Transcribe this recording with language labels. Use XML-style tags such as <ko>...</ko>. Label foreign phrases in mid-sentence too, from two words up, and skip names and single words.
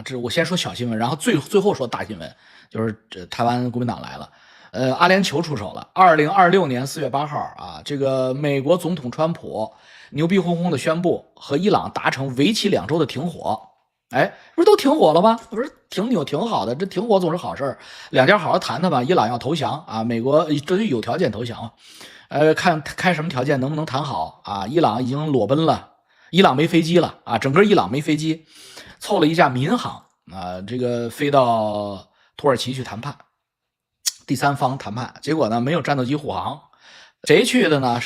<zh>这我先说小新聞，然后最後說大新聞，就是台湾国民党来了。阿联酋出手了。2026年4月8号啊，这个美国总统川普牛逼哄哄的宣布和伊朗達成為期2周的停火。哎，不是都停火了嗎？不是挺好的，這停火總是好事，兩家好好談談吧。伊朗要投降啊，美國這就有條件投降。看開什麼條件，能不能談好啊？伊朗已經裸奔了，伊朗沒飛機了啊，整個伊朗沒飛機，湊了一架民航啊，這個飛到土耳其去談判，第三方談判，結果呢沒有戰鬥機護航，誰去的呢？</zh>